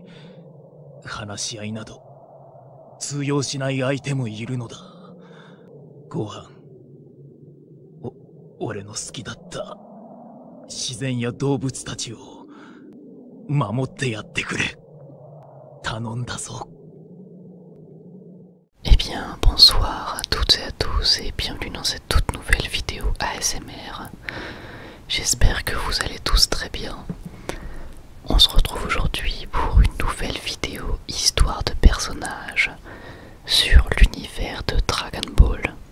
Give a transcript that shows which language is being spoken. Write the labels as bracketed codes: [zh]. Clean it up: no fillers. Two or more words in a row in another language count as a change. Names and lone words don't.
[ja] 話し合いなど通用しない相手もいるのだ。ご飯。俺の好きだった自然や動物たちを守ってやってくれ。頼んだぞ。 [fr] Eh bien, bonsoir à toutes et à tous et bienvenue dans cette toute nouvelle vidéo ASMR. J'espère que vous allez tous très bien. On se retrouve aujourd'hui pour une nouvelle vidéo histoire de personnages sur l'univers de Dragon Ball.